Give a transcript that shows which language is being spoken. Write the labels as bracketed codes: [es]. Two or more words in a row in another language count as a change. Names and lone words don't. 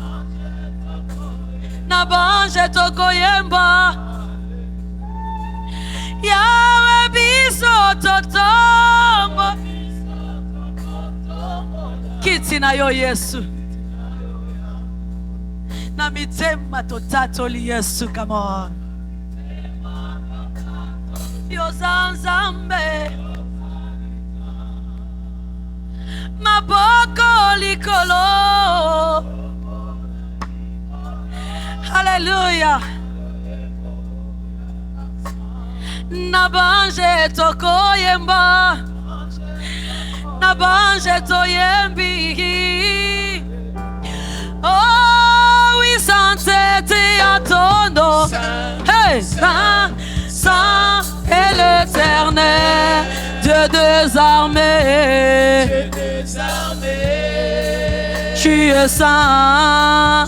[ln] Na banje tokoyemba. Yahweh biso totombo. Kiti na yo Yesu. Na mitema totatoli Yesu, [en] come on. [ln] Yo zanzambe. Maboko likolo. Hallelujah. Nabanje tokoyemba. Nabanje toyembi. [fr] Oh oui, sainteté à ton nom. Hey, saint, saint est l'Éternel, Dieu des armées. Dieu des armées. Tu es saint.